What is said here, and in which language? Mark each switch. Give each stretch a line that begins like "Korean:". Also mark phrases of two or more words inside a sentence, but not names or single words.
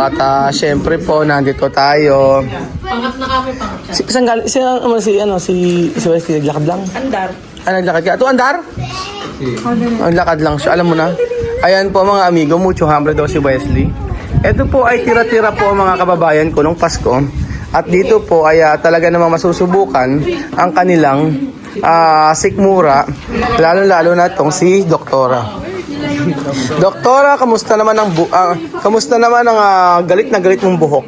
Filipino: At syempre po, nandito tayo. Pangat na kami, pangat. Si Wesley, naglakad lang? Andar. Naglakad ka? Ito, Andar? Ang lakad lang siya, alam mo na. Ayan po mga amigo,
Spanish: mucho hambre
Filipino: daw si Wesley. Ito po ay tira-tira po mga kababayan ko nung Pasko. At dito po ay talaga namang masusubukan ang kanilang sikmura. Lalo-lalo na itong si Doktora. Doktora, kamusta naman ang galit na galit mong buhok?